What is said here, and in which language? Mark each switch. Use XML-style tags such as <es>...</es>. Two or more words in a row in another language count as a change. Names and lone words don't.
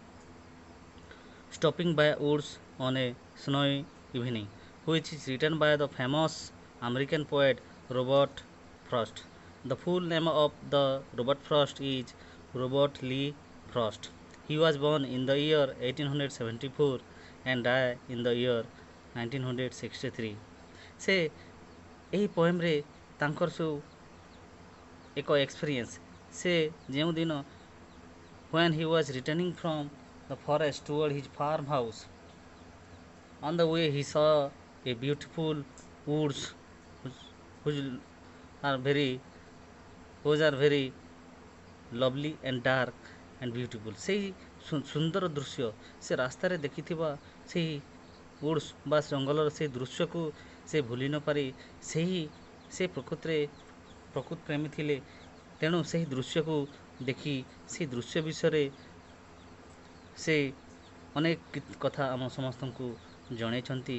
<en>Stopping by Woods on a Snowy Evening, which is written by the famous American poet Robert Frost. The full name of the Robert Frost is Robert Lee Frost. He was born in the year 1874 and died in the year 1963.</en> <or>ସେ ଏହି ପୋଏମ୍ରେ ତାଙ୍କର ସବୁ ଏକ ଏକ୍ସପିରିଏନ୍ସ ସେ ଯେଉଁଦିନ</or> <en>when he was returning from the forest toward his farmhouse. On the way, he saw a beautiful woods which, which are very which are very lovely and dark and beautiful.</en> <or>ସେହି ସୁନ୍ଦର ଦୃଶ୍ୟ ସେ ରାସ୍ତାରେ ଦେଖିଥିବା ସେହି ଉଡ୍ସ ବା ଜଙ୍ଗଲର ସେହି ଦୃଶ୍ୟକୁ ସେ ଭୁଲି ନପାରି ସେ ପ୍ରକୃତିରେ ପ୍ରକୃତ ପ୍ରେମୀ ଥିଲେ। ତେଣୁ ସେହି ଦୃଶ୍ୟକୁ ଦେଖି ସେହି ଦୃଶ୍ୟ ବିଷୟରେ ସେ ଅନେକ କଥା ଆମ ସମସ୍ତଙ୍କୁ ଜଣେଇଛନ୍ତି।</or>